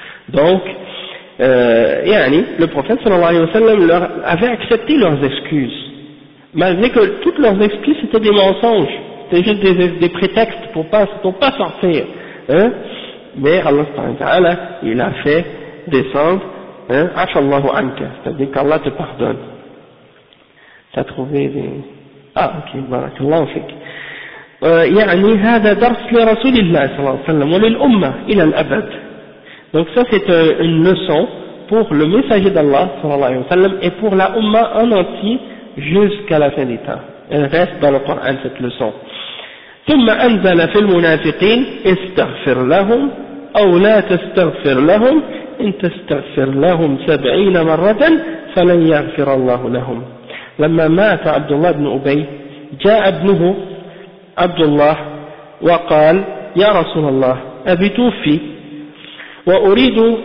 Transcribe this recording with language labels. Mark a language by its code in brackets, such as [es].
[fr] Donc, yani, le prophète sallallahu alayhi wa sallam leur avait accepté leurs excuses, malgré que toutes leurs excuses étaient des mensonges, c'était juste des prétextes pour pas sortir, hein. Mais Allah subhanahu wa ta'ala, il a fait descendre, hein, [ar] ashallahu anka, [fr] c'est-à-dire qu'Allah te pardonne. T'as trouvé des... Ah, ok, [ar] barakallahu fik. يعني هذا درس لرسول الله صلى الله عليه وسلم وللأمة إلى الأبد. [fr] Donc ça c'est une leçon pour le messager d'Allah صلى الله عليه وسلم et pour la Umma en entier jusqu'à la fin des temps. Elle reste dans le Coran cette leçon. [ar] ثم أنزل في المنافقين استغفر لهم أو لا تستغفر لهم إن تستغفر لهم 70 مرة فلن يغفر الله لهم. لما مات عبد الله بن أبي جاء ابنه عبد الله وقال يا رسول الله أبي توفي وأريد